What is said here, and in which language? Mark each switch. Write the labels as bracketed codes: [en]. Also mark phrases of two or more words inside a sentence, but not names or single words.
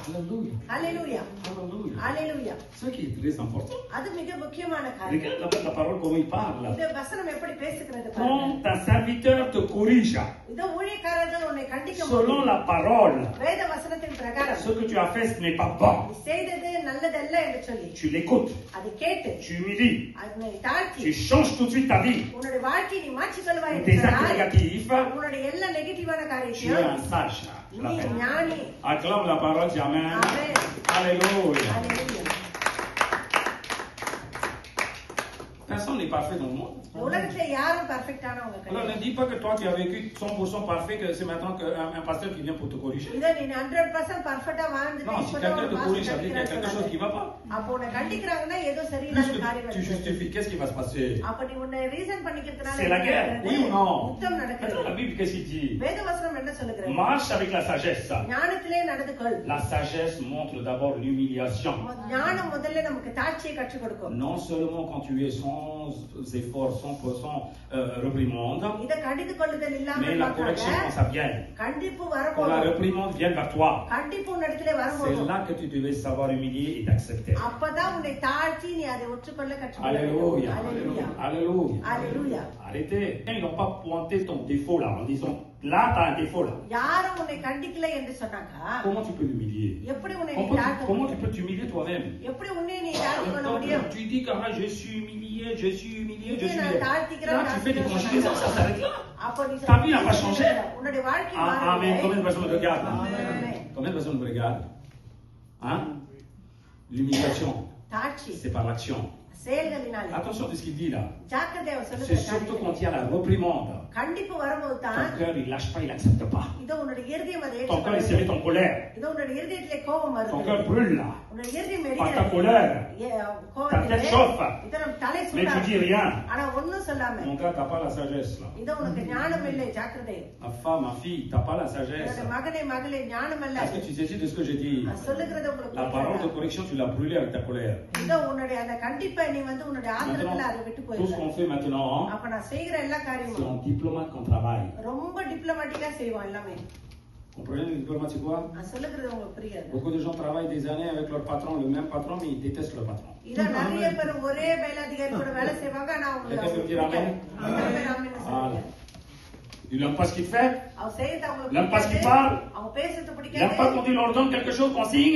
[fr] Alléluia. [ta] அல்லேலூயா, [fr] Alléluia. [ta] அல்லேலூயா. [fr] Ce qui est très important. [ta] அது மிக முக்கியமான காரியம். [fr] Regarde la parole comment il parle. [ta] இந்த வசனம் எப்படி பேசுகிறது பாருங்க. [fr] Quand ta serviteur te corrige, [ta] இந்த ஊழியக்காரர்கள் உன்னை கண்டிக்கும் [fr] selon la parole, [ta] வேத வசனத்தின் பிரகாரம் [fr] ce que tu as fait, ce n'est pas bon. [ta] நீ செய்தது நல்லதல்ல என்று சொல்லி [fr] Tu l'écoutes, [ta] அதை கேட்டு [fr] tu humilies, [ta] அதனை தாழ்த்தி [fr] tu changes tout de suite ta vie. [ta] உன்னுடைய வாழ்க்கையை நீ மாற்றிக் கொள்வாய் என்று [fr] Tes actes [ta] சொன்னால் [fr] négatifs, [ta] உன்னுடைய எல்லா நெகட்டிவான [fr] tu es [ta] காரியத்தையும் [fr] un sage. Je [ta] நீ [fr] l'appelle. [ta] ஞானி. [fr] Acclame la parole, dis Amen. Amen. Alléluia. [ta] அல்லேலூயா. [fr] Personne n'est parfait dans le monde. [ta] உலகத்துல யாரும் பெர்ஃபெக்ட்டானவங்க [fr] Alors ne [ta] கிடையாது. [fr] dis pas que toi tu as vécu 100% parfait, que c'est maintenant qu'un pasteur qui vient pour te corriger. [ta] இத நீ 100% பெர்ஃபெக்ட்டா வாழ்ந்துட்டு [fr] Non, si [ta] இப்பதான் [fr] quelqu'un te [ta] ஒரு [fr] corrige, ça [ta] மாசம் [fr] veut dire qu'il y a quelque chose qui [ta] கண்டிக்கிறாங்க. [fr] ne va pas. [ta] அப்போ உன்னை கண்டிக்கிறாங்கன்னா ஏதோ [fr] Plus [ta] சரியில்லாத [fr] que [ta] காரியம் [fr] tu [ta] நடக்குது. [fr] justifies, qu'est-ce qui va se passer? [ta] அப்ப நீ உன்னை ரீசன் பண்ணிக்கிறதுனால [fr] C'est la [ta] என்ன [fr] guerre, [ta] நடக்குது? [fr] oui ou non? [ta] யுத்தம் [fr] Maintenant, [ta] நடக்குது. [fr] la Bible, qu'est-ce qu'il dit? [ta] வேதவசனம் என்ன சொல்லுகிறது? [fr] Marche avec la sagesse. [ta] ஞானத்திலே நடந்து கொள். [fr] La sagesse montre d'abord l'humiliation. [ta] ஞானம் முதல்ல நமக்கு தாட்சியை கற்றுக் கொடுக்கும். [fr] Non seulement quand tu es sans effort, 100% réprimande, [ta] இத கண்டித்து கொள்ளுதல் [fr] mais [ta] இல்லாமல் [fr] la correction quand ça vient. [ta] கண்டிப்பு [fr] Quand la [ta] வரப்போகும். [fr] réprimande vient vers toi, [ta] கண்டிப்பு உன்னிடத்திலே [fr] c'est [ta] வரும்போது [fr] là que tu devais savoir humilier et d'accepter. [ta] அப்பதான் உன்னை தாழ்த்தி நீ அதை ஒற்றுக்கொள்ள கற்றுக்கொள்ள [fr] Alléluia. Alléluia. Alléluia. Alléluia. Arrêtez. Ils n'ont pas pointé ton défaut là en disant là tu as un défaut là. [ta] யாரும் உன்னை கண்டிக்கல என்று சொன்னாக்கா [fr] Comment tu peux l'humilier? [ta] எப்படி உன்னை நீ [fr] Comment [ta] தாழ்த்த [fr] tu [ta] முடியும்? [fr] peux t'humilier toi-même? [ta] எப்படி உன்னை நீ தாழ்த்திக் கொள்ள [fr] Quand [ta] முடியும்? [fr] tu dis que je suis humilié, je suis humilié, je [ta] இதை [fr] suis [ta] நான் [fr] humilié. [ta] தாழ்த்திக்கிறேன், [fr] Là tu fais des conjugaisons, ça s'arrête là. [ta] அப்ப நீ [fr] Ta vie n'a pas changé. [ta] உன்னுடைய வாழ்க்கை [fr] Ah, [ta] மாறவில்லை. [fr] amen. Combien de personnes me regardent? Amen. Combien de personnes me regardent? Hein? L'humiliation, [ta] தாட்சி [fr] c'est par l'action. [ta] செயல்களினாலே [fr] Attention de ce qu'il dit là. [ta] ஜாக்கிரதை அவர் [fr] C'est [ta] சொல்லுகிற [fr] surtout [ta] காரியம். [fr] quand il y a la réprimande. [ta] கண்டிப்பு வரும்போது [fr] Ton [ta] தான் [fr] cœur, il lâche pas, il n'accepte pas. [ta] இதோ உன்னுடைய இருதயம் அதை [fr] Ton cœur, il se met en colère. [ta] இதோ உன்னுடைய இருதயத்திலே கோபம் [fr] Ton [ta] வருது. [fr] cœur brûle là. [ta] உன்னுடைய இருதயம் [fr] Par ta [ta] எரிகிறது. [fr] colère. Ta tête [ta] கோபத்திலே [fr] chauffe. [ta] இதோ நம் தலை [fr] Mais tu dis [ta] சூடாகுது. [fr] rien. [ta] ஆனா ஒண்ணும் சொல்லாம [fr] Mon gars, t'as pas la sagesse là. [ta] இதோ உனக்கு ஞானம் இல்லை, ஜாக்கிரதை. [fr] Ma femme, ma fille, t'as pas la sagesse. [ta] என்னோட மகனே மகளே ஞானம் அல்ல. [fr] Est-ce que tu saisis de ce que j'ai dit? [ta] நான் சொல்லுகிறது உங்களுக்கு [fr] La parole de [ta] புரிகிறதா? [fr] correction, tu l'as brûlée avec ta colère. [ta] இதோ உன்னுடைய அந்த கண்டிப்பை நீ வந்து உன்னுடைய ஆத்திரத்துல அதை விட்டு [fr] Tout ce [ta] போயிரு. [fr] qu'on fait maintenant, [ta] அப்ப நான் செய்கிற எல்லா [fr] c'est [ta] காரியமும் [fr] en diplomate qu'on travaille. [ta] ரொம்ப டிப்ளமேட்டிக்கா செய்வோம் எல்லாமே. [fr] Comprenez le diplomate, c'est quoi? [ta] நான் சொல்லுகிறது உங்களுக்கு புரியாது. [fr] Beaucoup de gens travaillent des années avec leur patron, le même patron, mais ils détestent le patron. [ta] இத நிறைய பேர் ஒரே மேலதிகாரி கூட வேலை செய்வாங்க, ஆனா அவங்களுக்கு [fr] Quelqu'un peut dire amen? [ta] சொல்லுங்க. [fr] Ils n'aiment pas ce qu'il fait. [ta] அவ செய்யறது அவங்களுக்கு [fr] N'aime pas ce qu'il [ta] பிடிக்காது. [fr] parle. [ta] அவங்க பேசுறது [fr] Ils n'aiment [ta] பிடிக்காது. [fr] pas quand il leur donne quelque chose qu'on signe.